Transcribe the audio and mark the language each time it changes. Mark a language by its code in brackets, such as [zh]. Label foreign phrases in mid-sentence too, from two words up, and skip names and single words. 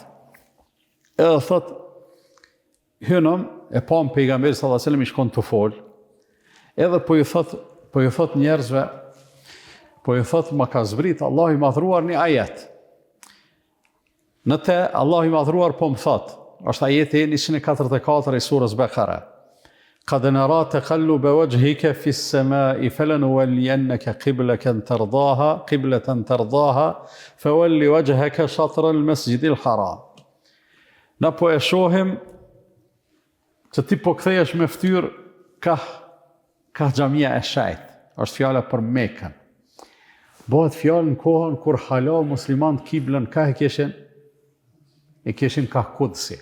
[sq] Edhe thot hynëm e pam pejgamberi [ar] صلى الله عليه وسلم [sq] i shkon të fol. Edhe po ju thot njerëzve, po ju thot ma ka zbrit Allahu i madhruar një ajet. Në te Allahu i madhruar po më thot, është ajeti 144 i surës Bekara. [ar] قد نرى تقلب وجهك في السماء فلنولينك قبلة ترضاها فول وجهك شطر المسجد الحرام. [sq] Na po e shohim që ti po kthehesh me fytyrë ka xhamia e shejt. Është fjala për Mekën. Bëhet fjalë në kohën kur hala muslimanët kiblën ka e kishin ka Kudsi.